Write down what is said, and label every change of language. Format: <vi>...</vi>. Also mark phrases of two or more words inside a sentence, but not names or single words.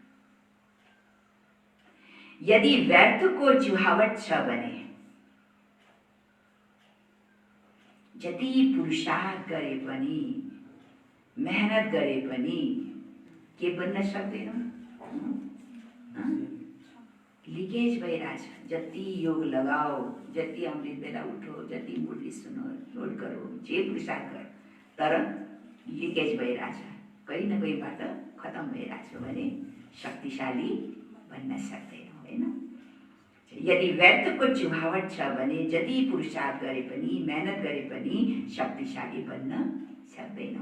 <ne>यदि व्यर्थको चुहावट छ भने जति पुरुषार्थ गरे पनि, मेहनत गरे पनि के बन्न सक्दैनौँ। लिकेज भइरहेछ, जति</ne> <hi>योग लगाओ,</hi> <ne>जति</ne> <hi>अमृत बेला उठो,</hi> <ne>जति</ne> <hi>मुरली सुनो, नोट करो,</hi> <ne>जे पुरुषार्थ गर, तर लिकेज भइरहेछ, कहीँ न कहीँबाट खत्तम भइरहेछ भने शक्तिशाली बन्न सक्दैनौँ होइन। यदि व्यर्थको चुहावट छ भने जति पुरुषार्थ गरे पनि, मेहनत गरे पनि शक्तिशाली बन्न सक्दैनौँ।</ne>